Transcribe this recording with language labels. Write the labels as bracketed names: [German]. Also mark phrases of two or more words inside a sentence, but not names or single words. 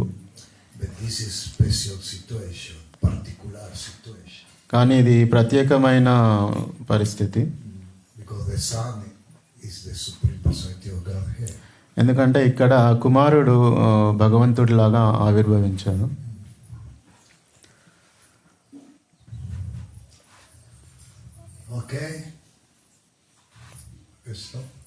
[English] but this is special situation, particular situation, [Telugu] కానీ ఇది ప్రత్యేకమైన పరిస్థితి. [English] because the son is the supreme personality of Godhead. [Telugu] ఎందుకంటే ఇక్కడ కుమారుడు భగవంతుడిలాగా ఆవిర్భవించాడు. [English] Okay? Krishna?